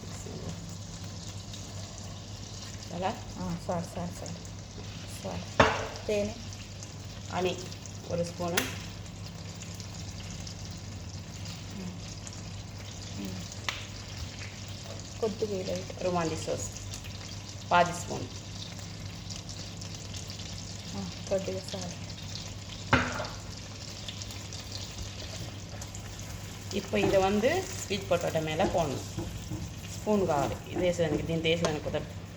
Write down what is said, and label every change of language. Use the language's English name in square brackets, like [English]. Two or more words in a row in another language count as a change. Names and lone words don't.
[Tamil] சார் தேன் ஹனி 1 ஸ்பூனு, [Telugu] కొద్దిగా [Tamil] ருமாண்டி சோஸ் பாதி ஸ்பூன், [Telugu] కొద్దిగా సాల్ట్. [Tamil] இப்போ இதை வந்து [English] sweet potato [Tamil] மேலே போடணும். [Telugu] స్పూన్ కావాలి ఇది వేసేదానికి, దీన్ని వేసేదానికి కుదరదు.